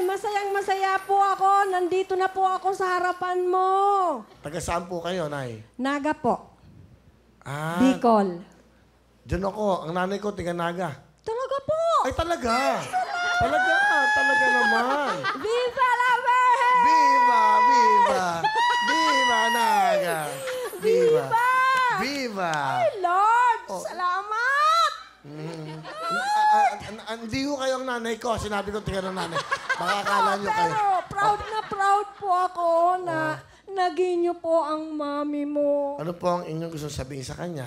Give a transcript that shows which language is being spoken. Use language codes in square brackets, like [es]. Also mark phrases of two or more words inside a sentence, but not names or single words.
[tl] Masayang-masaya po ako. Nandito na po ako sa harapan mo. Taga saan po kayo, Nay? Naga po. Bicol. Bicol. Diyan ako. Ang nanay ko, tiga Naga. Talaga po. Ay, talaga? Talaga naman. [es] Viva la Virgen! Viva, viva. Viva, Naga. Viva. Viva. [tl] Ay, Lord! Salamat! Hindi ko kayo ang nanay ko. Sinabi ko, tiga ng nanay. Baka akala nyo kayo. Pero proud na proud po ako na naging niyo po ang mami mo. Ano po ang inyong gusto sabihin sa kanya?